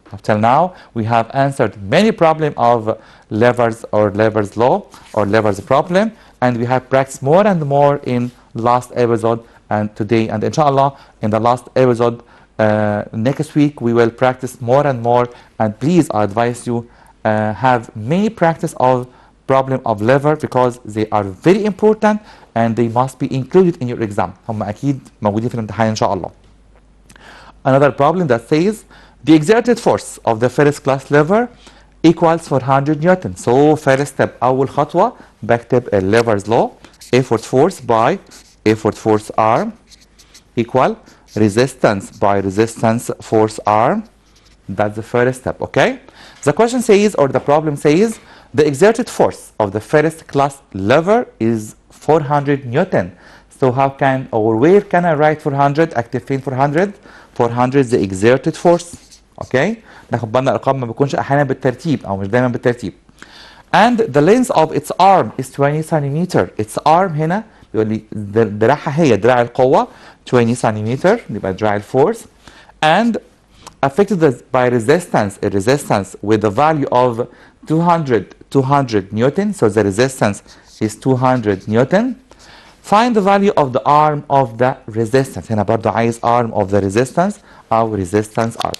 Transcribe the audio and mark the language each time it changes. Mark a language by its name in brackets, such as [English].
[English] Up till now, we have answered many problems of levers or levers law or levers problem, and we have practiced more and more in last episode and today, and inshallah in the last episode next week we will practice more and more. And please, I advise you have many practice of problem of lever because they are very important and they must be included in your exam. [Arabic] هم أكيد موجودين في الامتحان إن شاء الله. [English] Another problem that says the exerted force of the first class lever equals 400 Newton. So first step, [Arabic] أول خطوة بكتب [English] lever's law, effort force by effort force arm equal resistance by resistance force arm. That's the first step, okay? The question says, or the problem says, the exerted force of the first class lever is 400 Newton. So how can, or where can I write 400? [Arabic] أكتب فين [English] 400? 400 the exerted force. [Arabic] اوكي ناخد بالنا الارقام ما بتكونش احيانا بالترتيب او مش دايما بالترتيب. [English] And the length of its arm is 20 centimeter. Its arm [Arabic] هنا بيقول لي دراعها هي دراع القوه 20 centimeter يبقى دراع الفورس. [English] And affected by resistance with the value of 200 Newton. So the resistance is 200 Newton. Find the value of the arm of the resistance. [Arabic] هنا برضو عايز [English] arm of the resistance [Arabic] أو resistance arm.